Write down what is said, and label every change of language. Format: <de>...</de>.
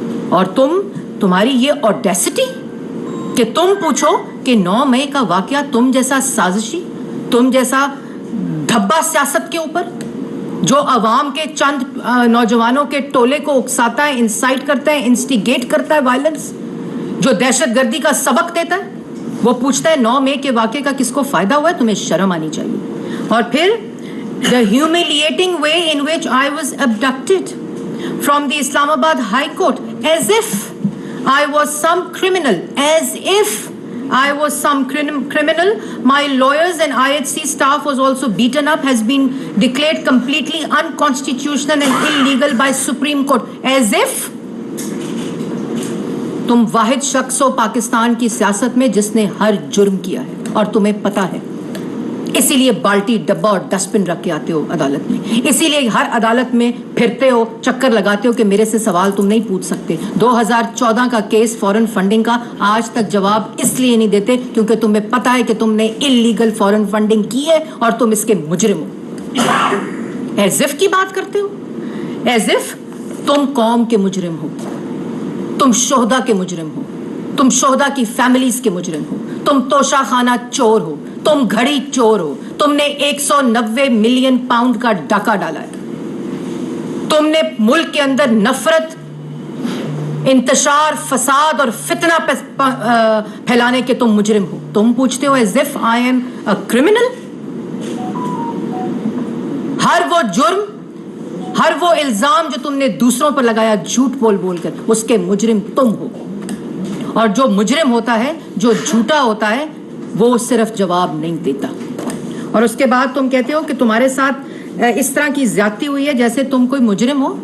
<ur>اور تمہاری یہ اوڈیسٹی کہ تم پوچھو کہ 9 مئی کا واقعہ تم جیسا سازشی, تم جیسا دھبا سیاست کے اوپر جو عوام کے چند نوجوانوں کے ٹولے کو اکساتا ہے, انسائٹ کرتا ہے, انسٹیگیٹ کرتا ہے وائلنس, جو دہشت گردی کا سبق دیتا ہے, وہ پوچھتا ہے 9 مئی کے واقعے کا کس کو فائدہ ہوا ہے. تمہیں شرم آنی چاہیے. اور پھر</ur> <en>the humiliating way in which I was abducted from the Islamabad High Court as if I was some criminal, as if I was some criminal. My lawyers and IHC staff was also beaten up, has been declared completely unconstitutional and illegal by Supreme Court. As if</en> <ur>تم واحد شخص ہو پاکستان کی سیاست میں جس نے ہر جرم کیا ہے اور تمہیں پتا ہے, اسی لیے بالٹی ڈبہ اور ڈسٹ بن رکھ کے آتے ہو عدالت میں, اسی لیے ہر عدالت میں پھرتے ہو, چکر لگاتے ہو کہ میرے سے سوال تم نہیں پوچھ سکتے. 2014 کا کیس فورن فنڈنگ کا آج تک جواب اس لیے نہیں دیتے کیونکہ تمہیں پتا ہے کہ تم نے انلیگل فورن فنڈنگ کی ہے اور تم اس کے مجرم ہو.</ur> <en>as if</en> <ur>کی بات کرتے ہو, ایز اف تم قوم کے مجرم ہو, تم شہداء کے مجرم ہو, تم شہداء کی فیملیز کے مجرم ہو, تم توشہ خانہ چور ہو, تم گھڑی چور ہو, تم نے 190 ملین پاؤنڈ کا ڈاکہ ڈالا ہے, تم نے ملک کے اندر نفرت, انتشار, فساد اور فتنہ پھیلانے کے تم مجرم ہو. تم پوچھتے ہو</ur> <en>as if I am a criminal.</en> <ur>ہر وہ جرم, ہر وہ الزام جو تم نے دوسروں پر لگایا جھوٹ بول بول کر, اس کے مجرم تم ہو. اور جو مجرم ہوتا ہے, جو جھوٹا ہوتا ہے, وہ صرف جواب نہیں دیتا. اور اس کے بعد تم کہتے ہو کہ تمہارے ساتھ اس طرح کی زیادتی ہوئی ہے جیسے تم کوئی مجرم ہو.</ur>